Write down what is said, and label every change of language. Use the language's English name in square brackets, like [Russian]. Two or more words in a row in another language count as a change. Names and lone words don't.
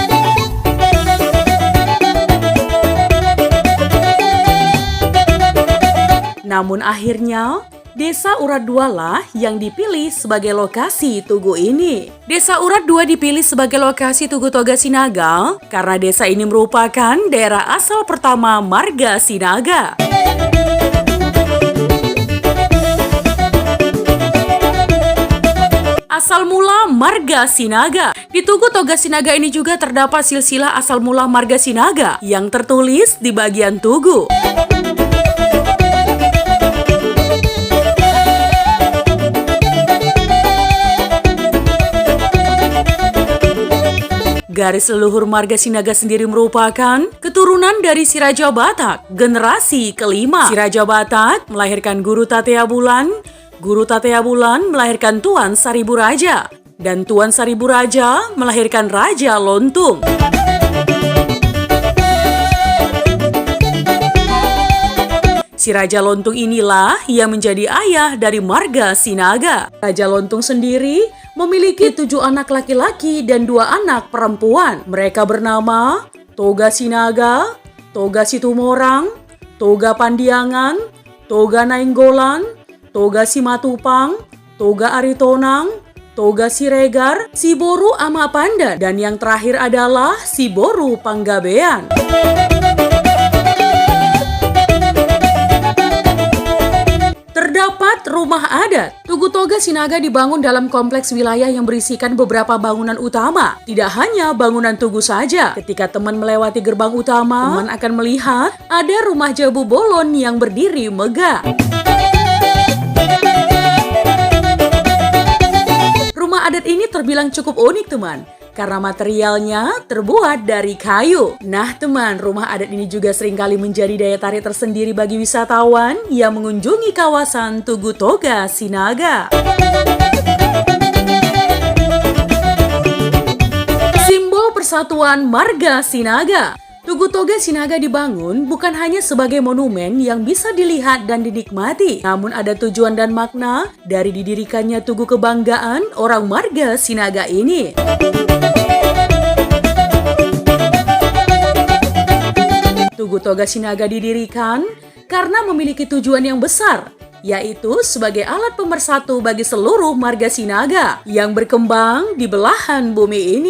[Indonesian] Namun akhirnya, Desa Urat 2 lah yang dipilih sebagai lokasi tugu ini. Desa Urat 2 dipilih sebagai lokasi Tugu Toga Sinaga karena desa ini merupakan daerah asal pertama Marga Sinaga. Asal mula Marga Sinaga. Di Tugu Toga Sinaga ini juga terdapat silsilah asal mula Marga Sinaga yang tertulis di bagian tugu. Garis leluhur Marga Sinaga sendiri merupakan keturunan dari Si Raja Batak, generasi kelima. Si Raja Batak melahirkan Guru Tatea Bulan, Guru Tatea Bulan melahirkan Tuan Saribu Raja, dan Tuan Saribu Raja melahirkan Raja Lontung. Si Raja Lontung inilah yang menjadi ayah dari Marga Sinaga. Raja Lontung sendiri memiliki 7 anak laki-laki dan 2 anak perempuan. Mereka bernama Toga Sinaga, Toga Situmorang, Toga Pandiangan, Toga Nainggolan, Toga Simatupang, Toga Aritonang, Toga Siregar, Siboru Amapanda, dan yang terakhir adalah Siboru Panggabean. Terdapat rumah adat. Tugu Toga Sinaga dibangun dalam kompleks wilayah yang berisikan beberapa bangunan utama. Tidak hanya bangunan tugu saja. Ketika teman melewati gerbang utama, teman akan melihat ada rumah Jabu Bolon yang berdiri megah. Rumah adat ini terbilang cukup unik, teman, karena materialnya terbuat dari kayu. Nah teman, rumah adat ini juga seringkali menjadi daya tarik tersendiri bagi wisatawan yang mengunjungi kawasan Tugu Toga Sinaga. Simbol persatuan Marga Sinaga. Tugu Toga Sinaga dibangun bukan hanya sebagai monumen yang bisa dilihat dan dinikmati, namun ada tujuan dan makna dari didirikannya Tugu Kebanggaan orang Marga Sinaga ini. Tugu Toga Sinaga didirikan karena memiliki tujuan yang besar, yaitu sebagai alat pemersatu bagi seluruh Marga Sinaga yang berkembang di belahan bumi ini.